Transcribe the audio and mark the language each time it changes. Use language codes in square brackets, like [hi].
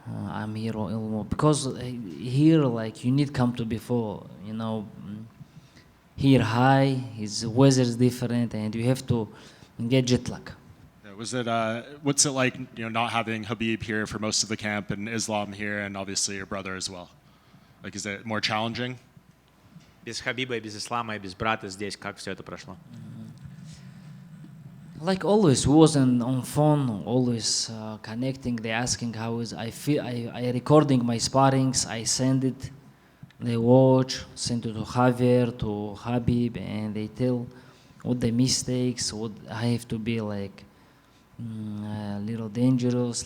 [en] I'm here almost because here, like, you need come to before, you know. Here high, his weather is different, and you have to get jet lag. Was it? What's it like? You know, not having Khabib here for most of the camp and Islam here, and obviously your brother as well. Like, is it more challenging? [ru] Без Хабиба, без Ислама и без брата здесь как все это прошло? [en] Like always, we wasn't on phone, always connecting. They asking how is I feel. I recording my sparrings. I send it. They watch, send it to Javier, to Khabib, and they tell what the mistakes, what I have to be like a little dangerous.